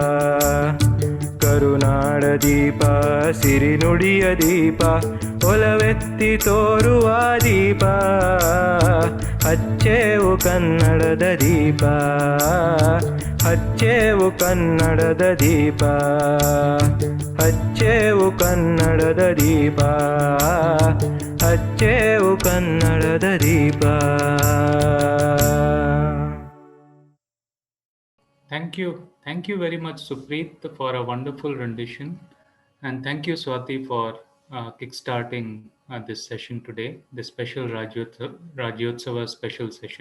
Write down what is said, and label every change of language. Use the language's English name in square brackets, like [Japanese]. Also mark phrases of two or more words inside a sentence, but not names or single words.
[Kannada] ಕರುನಾಡ ದೀಪ ಸಿರಿನುಡಿಯ ದೀಪ ಒಲವೆತ್ತಿ ತೋರುವ ದೀಪ ಹಚ್ಚೇವು ಕನ್ನಡದ ದೀಪ ಹಚ್ಚೇವು ಕನ್ನಡದ ದೀಪ ಹಚ್ಚೇವು ಕನ್ನಡದ ದೀಪ ಹಚ್ಚೇವು ಕನ್ನಡದ ದೀಪ. [English] Thank you very much, Supreet, for a wonderful rendition, and thank you, Swati, for kickstarting this session today, the special Rajyotsava special session.